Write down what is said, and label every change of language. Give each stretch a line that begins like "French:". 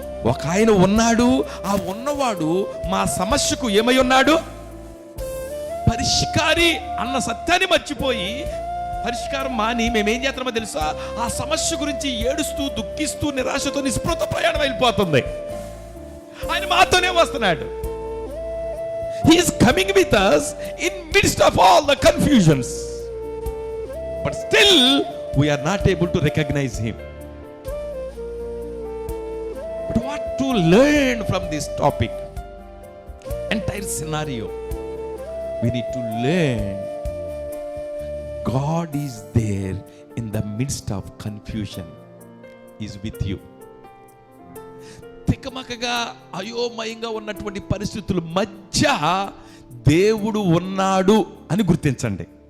Telugu: ఒక ఆయన ఉన్నాడు. ఆ ఉన్నవాడు మా సమస్యకు ఏమై ఉన్నాడు? పరిష్కారి అన్న సత్యాన్ని మర్చిపోయి పరిష్కారం మాని మేమేం చేస్తున్నామో తెలుసా? ఆ సమస్య గురించి ఏడుస్తూ దుఃఖిస్తూ నిరాశతో నిస్పృహతో ప్రయాణం వెళ్ళిపోతుంది. ఆయన మాతోనే వస్తున్నాడు.
English: He is coming with us in midst of all the confusions, but still we are not able to recognize him. But what to learn from this topic, entire scenario? We need to learn God is there in the midst of confusion. He is with you.
Telugu: తికమకగా అయోమయంగా ఉన్నటువంటి పరిస్థితుల మధ్య దేవుడు ఉన్నాడు అని గుర్తించండి.